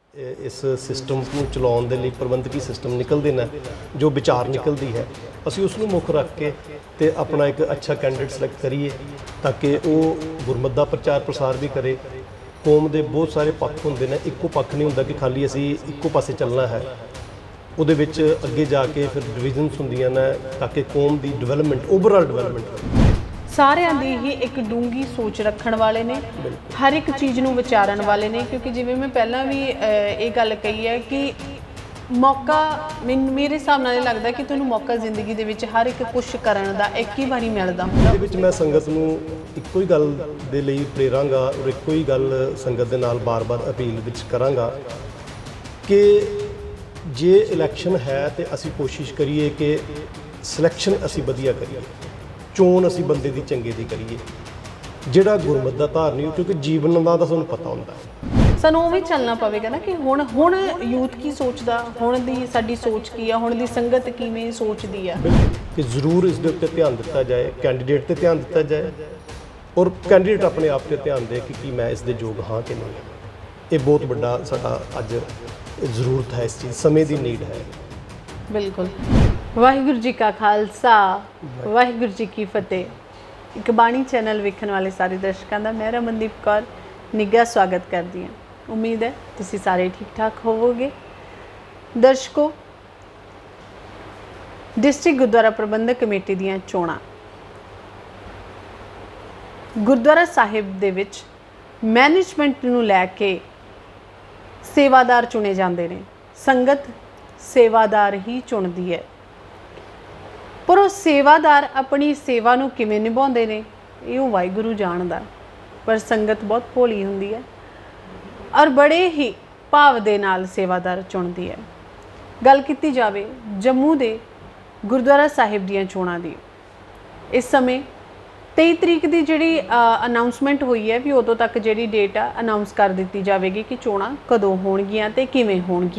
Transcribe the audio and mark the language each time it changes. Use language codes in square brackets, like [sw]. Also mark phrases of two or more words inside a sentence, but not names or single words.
[pa] ਇਸ ਸਿਸਟਮ ਕੋ ਚਲਾਉਣ ਦੇ ਲਈ ਪ੍ਰਬੰਧਕੀ ਸਿਸਟਮ ਨਿਕਲਦੇ ਨੇ, ਜੋ ਵਿਚਾਰ ਨਿਕਲਦੀ ਹੈ, ਅਸੀਂ ਉਸਨੂੰ ਮੁੱਖ ਰੱਖ ਕੇ ਤੇ ਅਪਨਾ ਏਕ ਅੱਛਾ ਕੈਂਡੀਡੇਟ ਸਿਲੈਕਟ ਕਰੀਏ ਤਾਕਿ ਵੋ ਗੁਰਮਤਿ ਦਾ ਪ੍ਰਚਾਰ ਪ੍ਰਸਾਰ ਭੀ ਕਰੇ। ਕੌਮ ਦੇ ਬਹੁਤ ਸਾਰੇ ਪੱਖ ਹੁੰਦੇ ਨੇ, ਇੱਕੋ ਪੱਖ ਨਹੀਂ ਹੁੰਦਾ ਕਿ ਖ਼ਾਲੀ ਅਸੀਂ ਇੱਕੋ ਪਾਸੇ ਚੱਲਣਾ ਹੈ। ਉਹਦੇ ਵਿੱਚ ਅੱਗੇ ਜਾ ਕੇ ਫਿਰ ਡਿਵੀਜ਼ਨਸ ਹੁੰਦੀਆਂ ਨੇ ਤਾਕਿ ਕੌਮ ਦੀ ਡਿਵੈਲਪਮੈਂਟ ਓਵਰਆਲ ਡਿਵੈਲਪਮੈਂਟ। ਸਾਰਿਆਂ ਦੀ ਹੀ ਇੱਕ ਡੂੰਗੀ ਸੋਚ ਰੱਖਣ ਵਾਲੇ ਨੇ, ਹਰ ਇੱਕ ਚੀਜ਼ ਨੂੰ ਵਿਚਾਰਨ ਵਾਲੇ ਨੇ, ਕਿਉਂਕਿ ਜਿਵੇਂ ਮੈਂ ਪਹਿਲਾਂ ਵੀ ਇਹ ਗੱਲ ਕਹੀ ਹੈ ਕਿ ਮੌਕਾ ਮੇਰੇ ਹਿਸਾਬ ਨਾਲ ਇਹ ਲੱਗਦਾ ਕਿ ਤੁਹਾਨੂੰ ਮੌਕਾ ਜ਼ਿੰਦਗੀ ਦੇ ਵਿੱਚ ਹਰ ਇੱਕ ਕੁਛ ਕਰਨ ਦਾ ਇੱਕ ਹੀ ਵਾਰੀ ਮਿਲਦਾ ਹੁੰਦਾ। ਇਹਦੇ ਵਿੱਚ ਮੈਂ ਸੰਗਤ ਨੂੰ ਇੱਕੋ ਹੀ ਗੱਲ ਦੇ ਲਈ ਪ੍ਰੇਰਾਂਗਾ ਔਰ ਇੱਕੋ ਹੀ ਗੱਲ ਸੰਗਤ ਦੇ ਨਾਲ ਬਾਰ-ਬਾਰ ਅਪੀਲ ਵਿੱਚ ਕਰਾਂਗਾ ਕਿ ਜੇ ਇਲੈਕਸ਼ਨ ਹੈ ਤੋ ਅਸੀ ਕੋਸ਼ਿਸ਼ ਕਰੀਏ ਕਿ ਸਿਲੈਕਸ਼ਨ ਅਸੀ ਵਧੀਆ ਕਰੀਏ, ਚੋਣ ਅਸੀ ਬੰਦੇ ਦੀ ਚੰਗੇ ਦੀ ਕਰੀਏ, ਜਿਹੜਾ ਗੁਰਮਤਿ ਦਾ ਧਾਰਨੀ ਹੋ, ਕਿਉਂਕਿ ਜੀਵਨ ਦਾ ਤਾਂ ਸਾਨੂੰ ਪਤਾ ਹੁੰਦਾ ਹੈ। ਸਾਨੂੰ ਉਵੇਂ ਚੱਲਣਾ ਪਵੇਗਾ ਨਾ ਕਿ ਹੁਣ ਯੂਥ ਕੀ ਸੋਚਦਾ, ਹੁਣ ਦੀ ਸਾਡੀ ਸੋਚ ਕੀ ਹੈ, ਹੁਣ ਦੀ ਸੰਗਤ ਕਿਵੇਂ ਸੋਚਦੀ ਹੈ ਕਿ ਜ਼ਰੂਰ ਇਸ ਦੇ ਉੱਤੇ ਧਿਆਨ ਦਿੱਤਾ ਜਾਏ, ਕੈਂਡੀਡੇਟ ਤੇ ਧਿਆਨ ਦਿੱਤਾ ਜਾਏ ਔਰ ਕੈਂਡੀਡੇਟ ਅਪਨੇ ਆਪ ਤੇ ਧਿਆਨ ਦੇ ਕਿ ਮੈਂ ਇਸ ਦੇ ਯੋਗ ਹਾਂ ਕਿ ਨਹੀਂ। ਯੇ ਬਹੁਤ ਬੜਾ ਸਾਡਾ ਅੱਜ ਜ਼ਰੂਰਤ ਹੈ, ਇਸ ਚੀਜ਼ ਸਮੇਂ ਦੀ ਨੀਡ ਹੈ। ਬਿਲਕੁਲ। ਵਾਹਿਗੁਰੂ ਜੀ ਕਾ ਖਾਲਸਾ, ਵਾਹਿਗੁਰੂ ਜੀ ਕੀ ਫਤਿਹ। ਇੱਕ ਬਾਣੀ ਚੈਨਲ ਵੇਖਣ ਵਾਲੇ ਸਾਰੇ ਦਰਸ਼ਕਾਂ ਦਾ ਮੈਂ ਰਮਨਦੀਪ ਕੌਰ ਨਿੱਘਾ ਸਵਾਗਤ ਕਰਦੀ ਹਾਂ। ਉਮੀਦ ਹੈ ਤੁਸੀਂ ਸਾਰੇ ਠੀਕ ਠਾਕ ਹੋਵੋਗੇ। ਦਰਸ਼ਕੋ, ਡਿਸਟ੍ਰਿਕਟ ਗੁਰਦੁਆਰਾ ਪ੍ਰਬੰਧਕ ਕਮੇਟੀ ਦੀਆਂ ਚੋਣਾਂ ਗੁਰਦੁਆਰਾ ਸਾਹਿਬ ਦੇ ਵਿੱਚ ਮੈਨੇਜਮੈਂਟ ਨੂੰ ਲੈ ਕੇ [hi] सेवादार चुने जाते हैं। [pa] ਸੰਗਤ ਸੇਵਾਦਾਰ ਹੀ ਚੁਣਤੀ ਹੈ, ਪਰ ਵੋ ਸੇਵਾਦਾਰ ਅਪਨੀ ਸੇਵਾ ਨੂੰ ਕਿਵੇਂ ਨਿਭਾਉਂਦੇ ਨੇ ਯੇ ਵਾਹਿਗੁਰੂ ਜਾਣਦਾ, ਪਰ ਸੰਗਤ ਬਹੁਤ ਭੋਲੀ ਹੁੰਦੀ ਹੈ ਔਰ ਬੜੇ ਹੀ ਭਾਵ ਦੇ ਨਾਲ ਸੇਵਾਦਾਰ ਚੁਣਤੀ ਹੈ। ਗੱਲ ਕੀਤੀ ਜਾਵੇ ਜੰਮੂ ਦੇ ਗੁਰਦੁਆਰਾ ਸਾਹਿਬ ਦੀਆਂ ਚੋਣਾਂ ਦੀ, ਇਸ ਸਮੇਂ 23 ਤਰੀਕ ਕੀ ਜੀ ਅਨਾਊਂਸਮੈਂਟ ਹੂਈ ਹੈ ਭੀ ਉਦੋਂ ਤੱਕ ਜੀ ਡੇਟ ਅਨਾਊਂਸ ਕਰ ਦੀ ਜਾਏਗੀ ਕਿ ਚੋਣਾਂ ਕਦੋਂ ਹੋਣਗੀਆਂ ਤੇ ਕਿਵੇਂ ਹੋਣਗੀਆਂ।